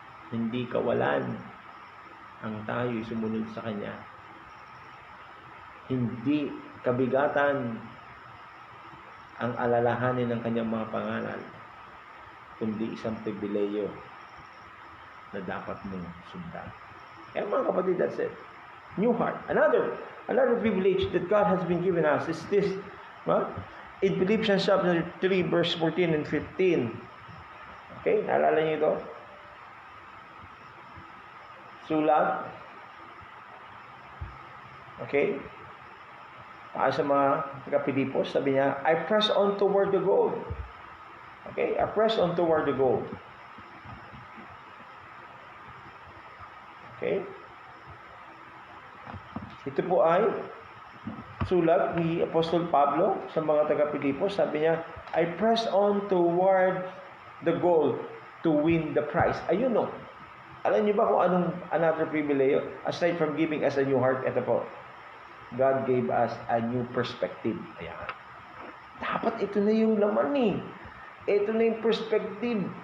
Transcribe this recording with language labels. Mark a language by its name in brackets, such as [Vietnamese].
[Filipino] Hindi kawalan ang tayo'y sumunod sa Kanya. Hindi kabigatan ang alalahanin ng Kanyang mga pangalan, kundi isang pribileyo na dapat mong sundan. Kaya mga kapatid, [English] that's it. New heart. Another privilege that God has been given us is this, In Philippians chapter 3, verse 14 and 15. Okay, [Filipino] naalala niyo ito? Sulat. [English] Okay? [Filipino] Para sa mga taga-Pilipos, sabi niya, [English] I press on toward the goal. Okay? I press on toward the goal. Okay? [Filipino] Ito po ay sulat ni Apostol Pablo sa mga taga-Pilipos. Sabi niya, [English] I press on toward the goal to win the prize. [Filipino] Ayun no. Alam niyo ba kung anong [English] another privilege? Aside from giving us a new heart, [Filipino] ito po. [English] God gave us a new perspective. [Filipino] Ayan. Dapat ito na yung laman eh. Ito na yung perspective.